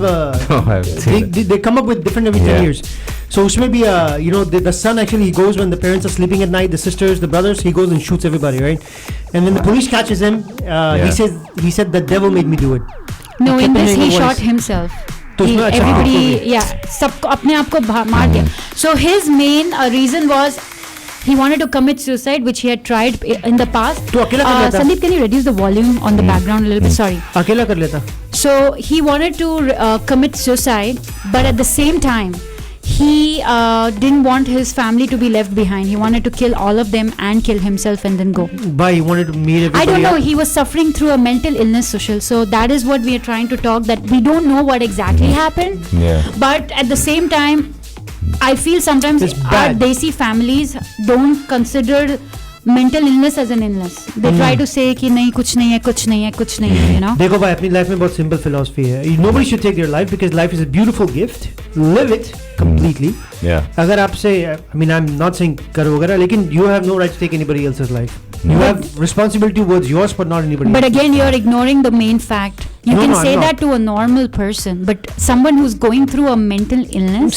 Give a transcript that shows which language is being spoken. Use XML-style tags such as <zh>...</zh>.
<en>No, I haven't seen they come up with different every 10 years. So</en> <hi>usme bhi,</hi> <en>the son actually, he goes when the parents are sleeping at night, the sisters, the brothers, he goes and shoots everybody, right? And when the police catches him, he said the devil made me do it. No, in this he shot himself. Everybody,</en> <hi>सबको अपने आप को मार दिया.</hi> <en>So his main reason was he wanted to commit suicide, which he had tried in the past. Sandeep, can you reduce the volume on the background a little bit? Sorry.</en> <hi>अकेला कर लेता.</hi> <en>So he wanted to commit suicide, but at the same time, he didn't want his family to be left behind. He wanted to kill all of them and kill himself and then go. Why? He wanted to meet everybody. I don't know. He was suffering through a mental illness, Sushil. So that is what we are trying to talk, that we don't know what exactly happened. Yeah. But at the same time, I feel sometimes our Desi families don't consider mental illness as an illness. They try to say</en> <hi>कि नहीं कुछ नहीं है कुछ नहीं है कुछ नहीं है,</hi> <en>you know.</en> <hi>देखो भाई अपनी life में बहुत simple philosophy है.</hi> <en>Nobody should take their life because life is a beautiful gift. Live it completely. Yeah.</en> <hi>अगर आपसे,</hi> <en>I mean, I'm not saying</en> <hi>करो वगैरह, लेकिन</hi> <en>you have no right to take anybody else's life. You have responsibility towards yours, but not anybody. But again, you're ignoring the main fact. You can say that to a normal person, but someone who's going through a mental illness.</en>